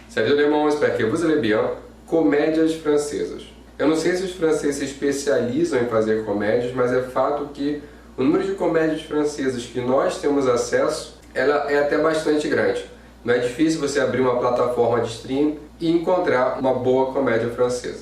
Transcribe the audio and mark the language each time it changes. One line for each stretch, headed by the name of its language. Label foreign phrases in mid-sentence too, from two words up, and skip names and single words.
French: Salut tout le monde, j'espère que vous allez bien.
Portuguese: Comédias francesas. Eu não sei se os franceses se especializam em fazer comédias, mas é fato que o número de comédias francesas que nós temos acesso, ela é até bastante grande. Não é difícil você abrir uma plataforma de streaming e encontrar uma boa comédia francesa.